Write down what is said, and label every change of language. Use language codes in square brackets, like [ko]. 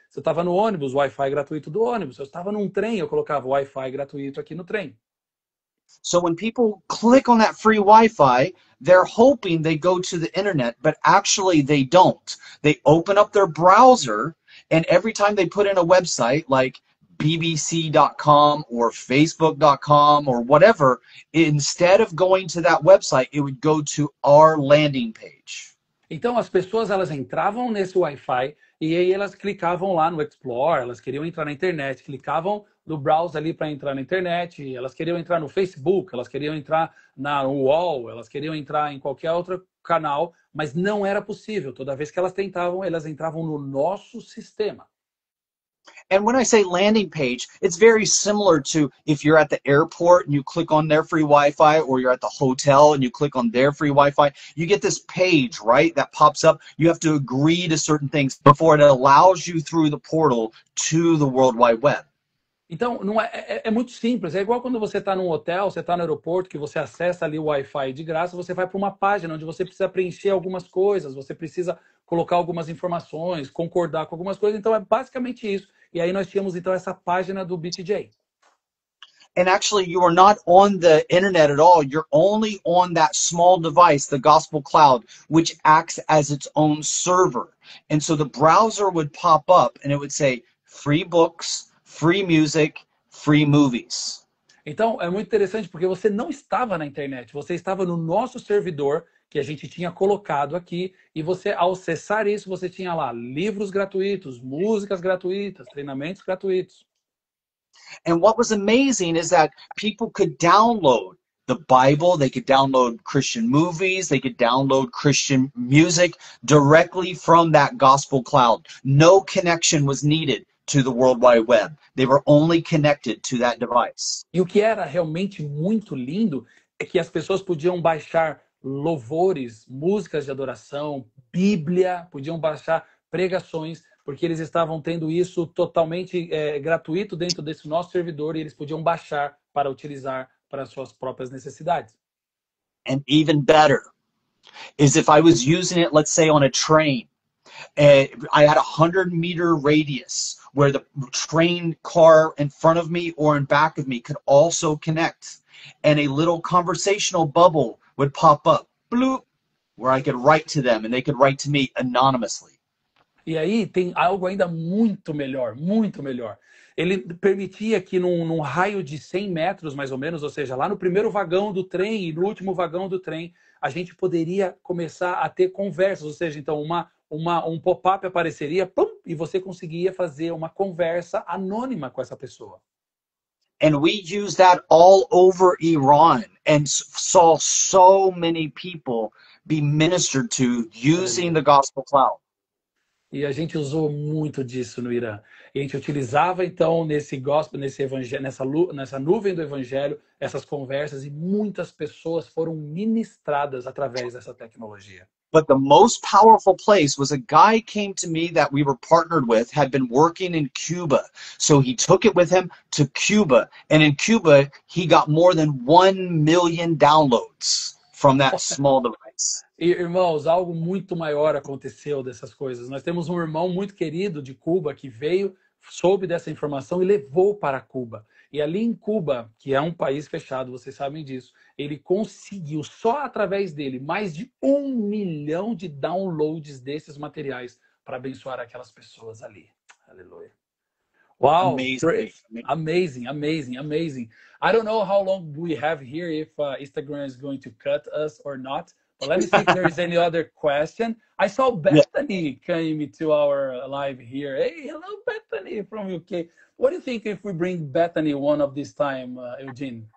[pt] Se eu estava no ônibus, Wi-Fi gratuito do ônibus. Se eu estava num trem, eu colocava Wi-Fi gratuito aqui no trem. [en] So when people click on that free Wi-Fi, they're hoping they go to the internet, but actually they don't. They open up their browser, and every time they put in a website like bbc.com or facebook.com or whatever, instead of going to that website, it would go to our landing page. [pt] Então as pessoas elas entravam nesse Wi-Fi e aí elas clicavam lá no Explore, elas queriam entrar na internet, clicavam no browser ali para entrar na internet, elas queriam entrar no Facebook, elas queriam entrar na UOL, elas queriam entrar em qualquer outro canal, mas não era possível. Toda vez que elas tentavam, elas entravam no nosso sistema. [en] And when I say landing page, it's very similar to if you're at the airport and you click on their free Wi-Fi, or you're at the hotel and you click on their free Wi-Fi. You get this page, right, that pops up. You have to agree to certain things before it allows you through the portal to the World Wide Web. [pt] Então, não é muito simples. É igual quando você está num hotel, você está no aeroporto, que você acessa ali o Wi-Fi de graça, você vai para uma página onde você precisa preencher algumas coisas, você precisa colocar algumas informações, concordar com algumas coisas. Então, é basicamente isso. E aí nós tínhamos, então, essa página do BTJ. [en] And actually, you are not on the internet at all. You're only on that small device, the Gospel Cloud, which acts as its own server. And so the browser would pop up and it would say, free books, free music, free movies. [pt] Então, é muito interessante porque você não estava na internet, você estava no nosso servidor que a gente tinha colocado aqui e você, ao acessar isso, você tinha lá livros gratuitos, músicas gratuitas, treinamentos gratuitos. [en] And what was amazing is that people could download the Bible, they could download Christian movies, they could download Christian music directly from that gospel cloud. No connection was needed to the World Wide Web. They were only connected to that device. [pt] E o que era realmente muito lindo é que as pessoas podiam baixar louvores, músicas de adoração, Bíblia, podiam baixar pregações, porque eles estavam tendo isso totalmente gratuito dentro desse nosso servidor e eles podiam baixar para utilizar para suas próprias necessidades. [en] And even better is if I was using it, let's say on a train, I had a 100-meter radius where the train car in front of me or in back of me could also connect. And a little conversational bubble would pop up, bloop, where I could write to them and they could write to me anonymously. [pt] E aí tem algo ainda muito melhor, muito melhor. Ele permitia que num raio de 100 metros, mais ou menos, ou seja, lá no primeiro vagão do trem e no último vagão do trem, a gente poderia começar a ter conversas, ou seja, então um pop-up apareceria, pum, e você conseguia fazer uma conversa anônima com essa pessoa. [en] And we used that all over Iran and saw so many people be ministered to using the gospel cloud. [pt] E a gente usou muito disso no Irã. E a gente utilizava, então, nesse gospel, nesse evangelho, nessa nuvem do evangelho, essas conversas, e muitas pessoas foram ministradas através dessa tecnologia. [en] But the most powerful place was a guy came to me that we were partnered with, had been working in Cuba. So he took it with him to Cuba. And in Cuba, he got more than 1 million downloads from that small device. [pt] E, irmãos, algo muito maior aconteceu dessas coisas. Nós temos um irmão muito querido de Cuba que veio, soube dessa informação e levou para Cuba. E ali em Cuba, que é um país fechado, vocês sabem disso, ele conseguiu, só através dele, mais de 1 milhão de downloads desses materiais para abençoar aquelas pessoas ali. Aleluia. [en] Wow, amazing, amazing, amazing. I don't know how long we have here, if Instagram is going to cut us or not. But let me see if there is any other question. I saw Bethany came to our live here. Hey, hello, Bethany from UK. What do you think if we bring Bethany one of this time, Eugene?